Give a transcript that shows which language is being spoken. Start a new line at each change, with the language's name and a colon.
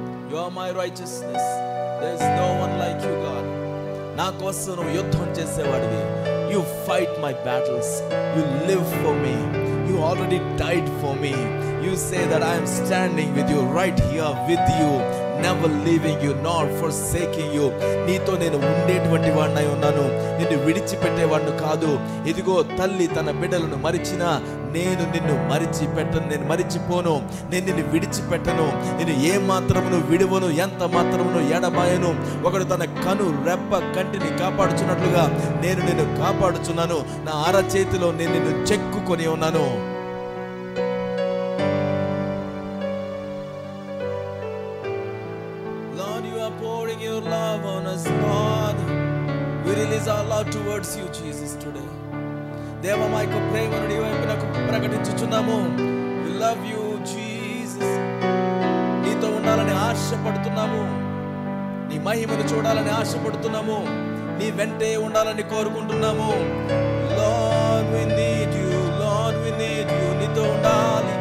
English: You are my righteousness. There is no one like you, God.
Telugu: నా కోసం నువ్వు యుద్ధం చేసేవాడివి.
English: You fight my battles. You live for me. You already died for me. You say that I am standing with you, right here with you, never leaving you nor forsaking you.
Telugu: నీతో నేను ఉండేటువంటి వాడినై ఉన్నాను, నిన్ను విడిచిపెట్టేవాడిని కాదు. ఇదిగో తల్లి తన బిడ్డలను మరిచినా నేను నిన్ను మరిచిపెట్టను, నేను మరిచిపోను, నేను నిన్ను విడిచిపెట్టను, నేను ఏ మాత్రమును విడువను, ఎంత మాత్రమును ఎడబాయను. ఒకడు తన కను రెప్ప కంటిని కాపాడుచున్నట్లుగా నేను నిన్ను కాపాడుచున్నాను. నా అరచేతిలో నేను నిన్ను చెక్కుకొని ఉన్నాను.
English: Lord, you are pouring your love on us, Lord. We release our love towards you, Jesus, today.
Telugu: దేవా మా యొక్క ప్రేమను నీ వైపునకు ప్రకటించుచున్నాము.
English: We love you, Jesus.
Telugu: నీతో ఉండాలని ఆశపడుతున్నాము, నీ మహిమను చూడాలని ఆశపడుతున్నాము, నీ వెంటే ఉండాలని కోరుకుంటున్నాము.
English: Lord, we need you.
Telugu: Lord, we need you. నీతో ఉండాలి.